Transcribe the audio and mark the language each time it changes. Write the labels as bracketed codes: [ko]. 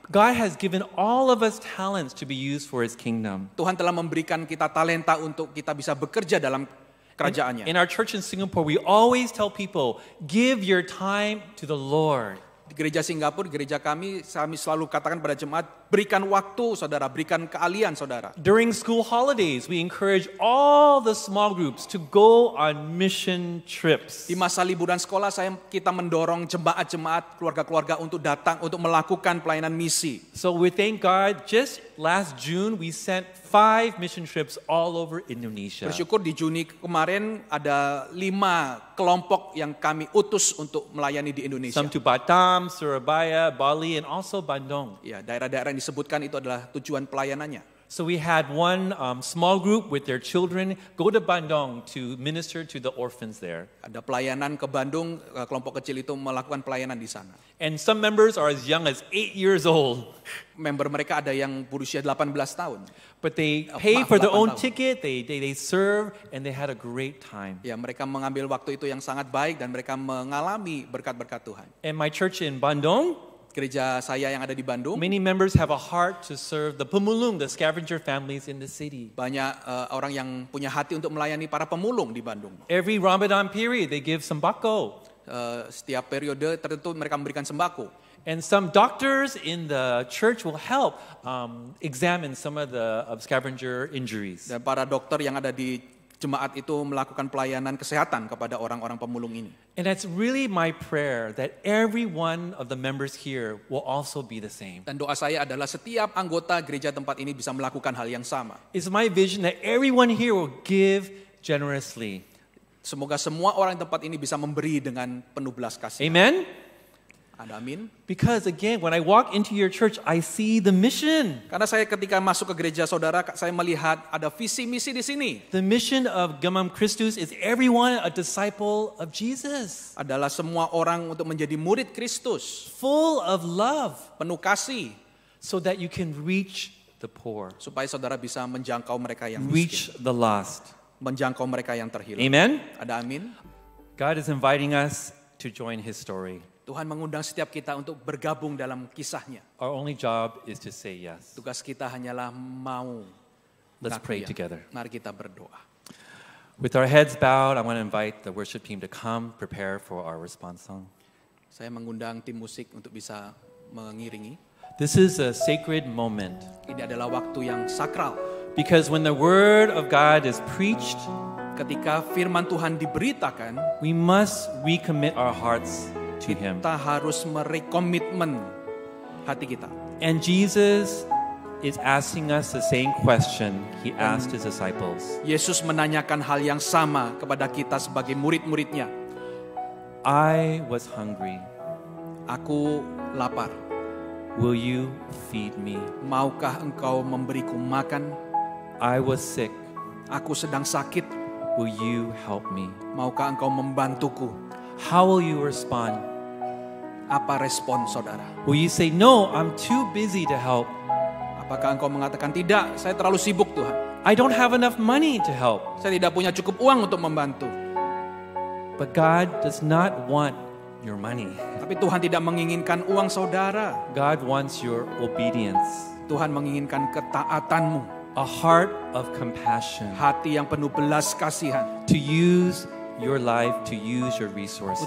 [en] God has given all of us talents to be used for His kingdom. [id] Tuhan telah memberikan kita talenta untuk kita bisa bekerja dalam kerajaannya. [en] In our church in Singapore, we always tell people, give your time to the Lord. [id] Di gereja Singapura, gereja kami selalu katakan pada jemaat, berikan waktu saudara, berikan keahlian saudara. [en] During school holidays, we encourage all the small groups to go on mission trips. [id] Di masa liburan sekolah, kita mendorong jemaat-jemaat, keluarga-keluarga untuk datang, untuk melakukan pelayanan misi. [en] So we thank God, just last June, we sent 5 mission trips all over Indonesia. [id] Bersyukur di Juni kemarin ada 5 kelompok yang kami utus untuk melayani di Indonesia. [en] Some to Batam, Surabaya, Bali, and also Bandung. [id] Ya, daerah-daerah yang disebutkan itu adalah tujuan pelayanannya. [en] So we had one small group with their children go to Bandung to minister to the orphans there. [id] Ada pelayanan ke Bandung, kelompok kecil itu melakukan pelayanan di sana. [en] And some members are as young as 8 years old. [id] Member mereka ada yang berusia 18 tahun. [en] But they pay for their own [id] tahun. [en] ticket, they serve, and they had a great time. [id] Ya, mereka mengambil waktu itu yang sangat baik dan mereka mengalami berkat-berkat Tuhan. [en] And my church in Bandung, [id] Gereja saya yang ada di Bandung, [en] many members have a heart to serve the pemulung, the scavenger families in the city. [id] banyak orang yang punya hati untuk melayani para pemulung di Bandung. [en] Every Ramadan period, they give sembako. [id] Setiap periode tertentu mereka memberikan sembako. [en] And some doctors in the church will help examine some of the scavenger injuries. [id] Dan para dokter yang ada di jemaat itu melakukan pelayanan kesehatan kepada orang-orang pemulung ini. [en] And that's really my prayer that every one of the members here will also be the same. [id] Dan doa saya adalah setiap anggota gereja tempat ini bisa melakukan hal yang sama. [en] It's my vision that everyone here will give generously. [id] Semoga semua orang di tempat ini bisa memberi dengan penuh belas kasih. [en] Amen? [id] Amin. [en] Because again, when I walk into your church, I see the mission. [id] Karena saya ketika masuk ke gereja saudara, saya melihat ada visi misi di sini. [en] The mission of Gamam Christus is everyone a disciple of Jesus. [id] Adalah semua orang untuk menjadi murid Kristus, [en] Full of love, [id] penuh kasih, [en] so that you can reach the poor, [id] supaya saudara bisa menjangkau mereka yang miskin, [en] reach the lost. [id] menjangkau mereka yang terhilang. [en] Amen? [id] Ada amin. [en] God is inviting us to join His story. [id] Tuhan mengundang setiap kita untuk bergabung dalam kisahnya. [en] Our only job is to say yes. [id] Tugas kita hanyalah mau. [en] Let's [id] mengaku [en] pray [id] ya. [en] together. [id] Mari kita berdoa. [en] With our heads bowed, I want to invite the worship team to come prepare for our response song. [id] Saya mengundang tim musik untuk bisa mengiringi. [en] This is a sacred moment [id] Ini adalah waktu yang sakral. [en] because when the word of God is preached, [id] Ketika firman Tuhan diberitakan, [en] we must recommit our hearts to Him. [id] kita harus merekomitmen hati kita. [en] And Jesus is asking us the same question He asked His disciples. [id] Yesus menanyakan hal yang sama kepada kita sebagai murid-muridnya. [en] I was hungry. [id] Aku lapar. [en] Will you feed me? [id] Maukah engkau memberiku makan? [en] I was sick. [id] Aku sedang sakit. [en] Will you help me? [id] Maukah engkau membantuku? [en] How will you respond? [id] Apa respon saudara? [en] Will you say, no, I'm too busy to help. [id] Apakah engkau mengatakan, tidak, saya terlalu sibuk Tuhan. [en] I don't have enough money to help. [id] Saya tidak punya cukup uang untuk membantu. [en] But God does not want your money. [id] Tapi Tuhan tidak menginginkan uang saudara. [en] God wants your obedience, [id] Tuhan menginginkan ketaatanmu. [en] a heart of compassion, [id] Hati yang penuh belas kasihan. [en] to use your life, to use your resources.